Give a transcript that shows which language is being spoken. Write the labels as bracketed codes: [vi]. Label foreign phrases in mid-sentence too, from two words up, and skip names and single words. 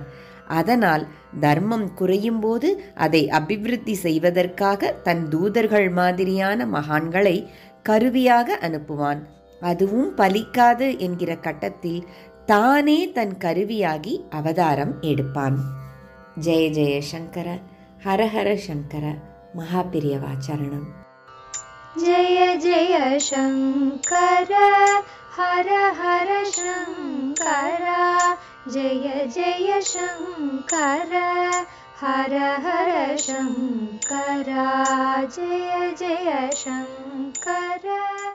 [ta] அதனால் தர்மம் குறையும் போது அதை அபிவிருத்தி செய்வதற்காக தன் தூதர்கள் மாதிரியான மகான்களை கருவியாக அனுப்புவான். அதுவும் பலிக்காது என்கிற கட்டத்தில் தானே தன் கருவியாகி அவதாரம் எடுப்பான். [sa] जय जय शङ्कर, हरहर शङ्कर, மகாபிரியவாச்சரணம். जय जय शङ्कर हर हर शङ्कर, जय जय शङ्कर हर हर शङ्कर, जय जय शङ्कर।